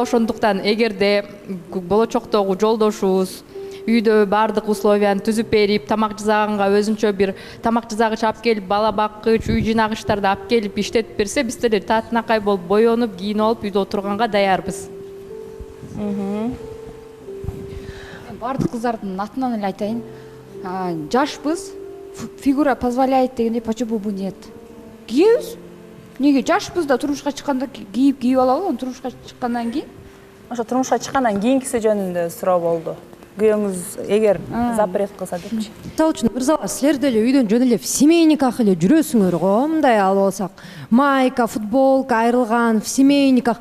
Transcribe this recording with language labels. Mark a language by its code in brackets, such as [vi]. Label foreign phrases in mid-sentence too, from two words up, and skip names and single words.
[ky] Ошондуктан эгерде болочоктогу жолдошубуз үйдө баардык условияны түзүп берип, тамак жасаганга өзүнчө бир тамак жасагыч алып келип, бала баккыч, үй жыйнагычтарды алып келип иштетип берсе, биз деле татынакай болуп, боенуп, кийинип алып үйдө отурганга даярбыз. Баардык кыздардын атынан эле айтайын. Жашпыз, [ru] фигура позволяет дегенде почему бы нет? [ky] Кийебиз. Неге жашпыз да турмушка чыкканда кийип алалы, анан турмушка чыккандан кийин? Ошо турмушка чыккандан кийинкиси жөнүндө суроо болду. Күйөөңүз эгер запрет кылса депчи. Мисалы үчүн мырзалар, силер деле үйдөн жөн эле [ru] в семейниках [ky] эле жүрөсүңөр го, мындай алып алсак, майка, футболка айрылган, [ru] в семейниках.